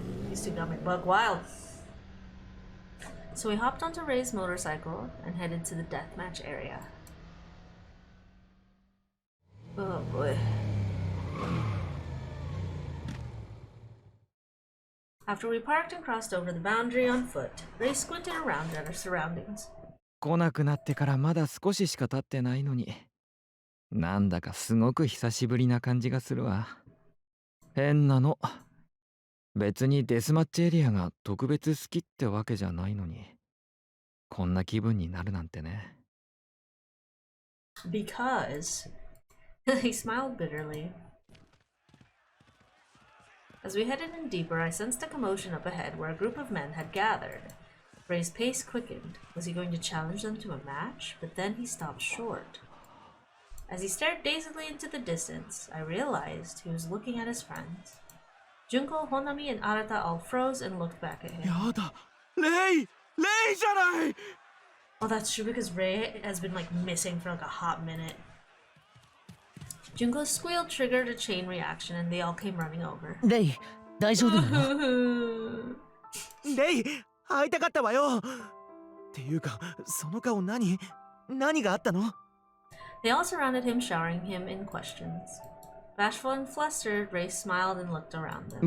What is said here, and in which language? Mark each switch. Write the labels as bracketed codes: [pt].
[en] These two got me bug wild. So we hopped onto Ray's motorcycle and headed to the deathmatch area. Oh boy. After we parked and crossed over the boundary on foot, Ray squinted around at our surroundings. [ja] 来なくなってからまだ少ししか経ってないのに、なんだかすごく久しぶりな感じがするわ。変なの。別にデスマッチエリアが特別好きってわけじゃないのに、こんな気分になるなんてね。 [en] Because he smiled bitterly. As we headed in deeper, I sensed a commotion up ahead where a group of men had gathered. Ray's pace quickened. Was he going to challenge them to a match? But then he stopped short. As he stared dazedly into the distance, I realized he was looking at his friends. Junko, Honami, and Arata all froze and looked back at him. [ja] やだ、レイじゃない。 [en] Oh, that's true because Ray has been like missing for like a hot minute. Junko's squeal triggered a chain reaction and they all came running over. [ja] レイ、大丈夫なの？レイ、会いたかったわよ。っていうか、その顔何があったの？ [en] They all surrounded him, showering him in questions. Bashful and flustered, Ray smiled and looked around them.